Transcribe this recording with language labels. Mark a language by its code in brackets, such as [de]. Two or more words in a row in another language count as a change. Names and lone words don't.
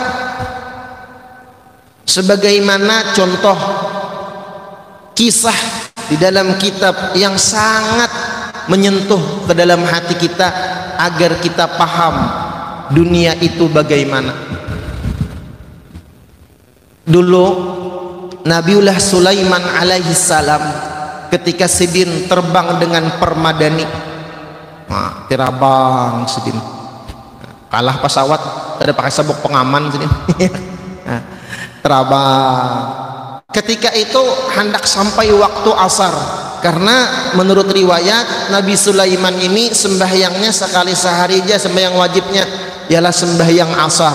[id] Sebagaimana contoh kisah di dalam kitab yang sangat menyentuh ke dalam hati kita agar kita paham dunia itu bagaimana. Dulu Nabiullah Sulaiman alaihi salam ketika Sidin terbang dengan permadani, tirabang Sidin, kalah pesawat, ada pakai sabuk pengaman Sidin. Terbang. Ketika itu hendak sampai waktu asar, karena menurut riwayat Nabi Sulaiman ini sembahyangnya sekali sehari aja, sembahyang wajibnya ialah sembahyang asar.